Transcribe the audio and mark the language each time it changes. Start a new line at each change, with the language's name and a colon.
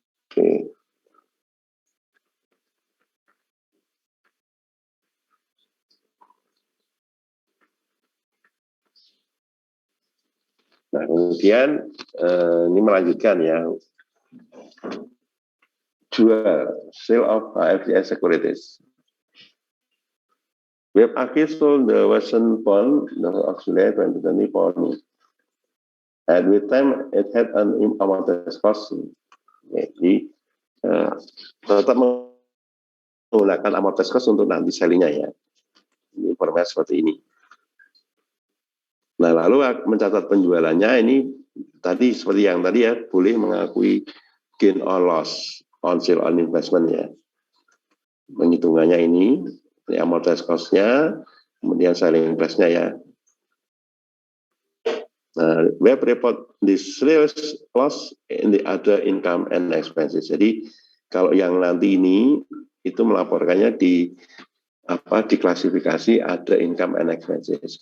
Indonesian: Oke. Nah, kemudian ini melanjutkan ya.
English: Jual, sale of AFCS securities. We have actually sold the Western bond of July 2020. At which time it had an amortized cost.
Indonesian: Jadi tetap menggunakan amortized cost untuk nanti sellingnya ya. Ini informasi seperti ini. Nah, lalu mencatat penjualannya ini tadi seperti yang tadi ya, boleh mengakui gain or loss on sale on investment ya. Penghitungannya ini amortized cost-nya, kemudian selling price-nya ya.
English: Nah, web report the sales loss in the other income and expenses.
Indonesian: Jadi kalau yang nanti ini itu melaporkannya di diklasifikasi ada income and expenses.